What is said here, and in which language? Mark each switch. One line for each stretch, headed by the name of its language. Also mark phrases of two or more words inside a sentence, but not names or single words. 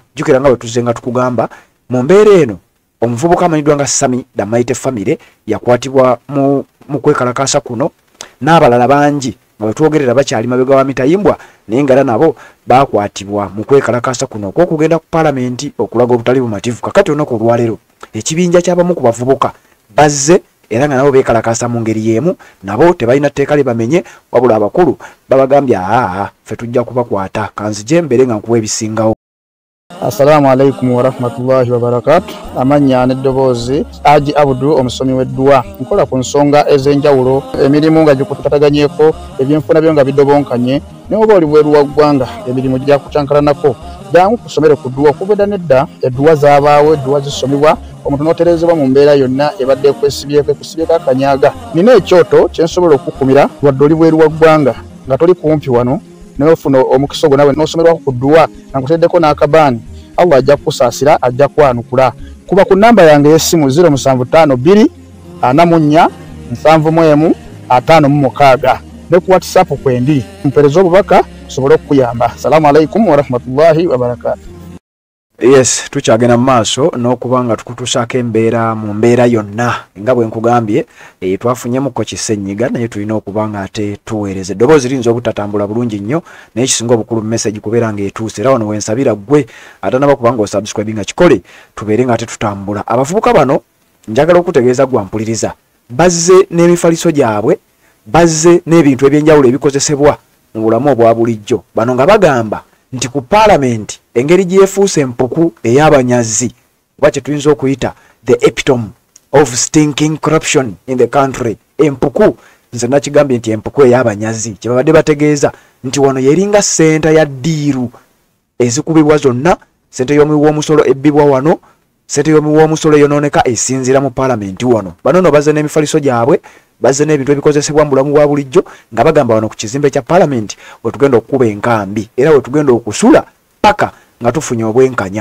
Ganda: Jjukira nga bwe tuzze nga tukugamba mu mbeera eno omuvubuka amanyiddwa nga Sami Damaite Family yakwatibwa mu kwekalakaasa kuno n'abalala bangi nga bwe twogerera bakyali mabega wa mitayimbwa naye nga nabo bakwatibwa mu kwekalakaasa kuno okw'okugenda ku Parliament okulaga obutali bumativu. Kakati olunaku olwaleero ekibinja ky'abamu ku bavubuka bazze era nga nabo beekalakaasa mu ngeri y'emu, nabo tebalina tteeka lye bamenye wabula abakulu babagambye ffe tujja kubakwata. Kanzije mbere nga nkuwa ebisingawo.
Arabic: السلام عليكم ورحمة الله وبركاته.
Ganda: Amanya n'eddoboozi Haji Abdu omusomi w'eddua. Nkola ku nsonga ez'enjawulo emirimu nga gikutataganyeko ebyenfuna byo nga bidobonkanye ne oba oli bweru wa ggwanga emirimu gya kucankalanako jangu kusomere ku ddua. Okubeda nedda eddua zaabaawo eddua zisomibwa omuntu n'oterezebwa mu mbeera yonna ebadde kwesibyeko akanyaga. Nina ekyoto kye nsobola okukumira wadde oli bweru wa ggwanga nga toli kumpi wano n'ofuna omukisa ogwo nawe n'osomerwako ku ddua nga nkuteddeko n'akabaani. Allah ajja kukusaasira ajja kwanukula. Kuba ku namba yange y'essimu 0752 44 71 56 ne ku WhatsApp kwendi mpereza obubaka sobole okukuyamba.
Arabic: السلام عليكم ورحمة الله وبركاته.
Ganda: Yes, tukyagenda mu maaso n'okubanga tukutuusaako embeera mu mbeera yonna nga bwe nkugambye twafunyemukko kisenyiga naye tulina okubanga ate tuweereza. Eddoboozi liyinza obutatambula bulungi nnyo naye kisinga obukulu mu message kubeera ng'etuuse. Era wano wensabira ggwe atanaba kubanga osubscribinga kikole tubeere nga ate tutambula. Abavubuka bano njagala okutegeeza gwampuliriza bazze n'emifaliso gyabwe, bazze n'ebintu ebyenjawulo ebikozesebwa mu bulamu obwa bulijjo. Bano nga bagamba nti ku Parliament engeri gyefuuse empuku ey'abanyazi oba kye tuyinza okuyita
English: the epitome of stinking corruption in the country.
Ganda: Empuku nze nakigambye nti empuku ey'abanyazi kye babadde bategeeza nti wano yeringa ssenta ya ddiiru ezikubibwa zonna. Ssente y'omuwi w'omusolo ebbibwa wano, ssente y'omuwi w'omusolo eyonooneka esinziira mu Parliament wano. Bano no bazze n'emifaliso gyabwe, bazze n'ebintu ebikozesebwa mu bulamu bwa bulijjo nga bagamba wano ku kizimbe kya Parliament we tugenda okukuba enkambi era we tugenda okusula paka nga tufunye obwenkanya.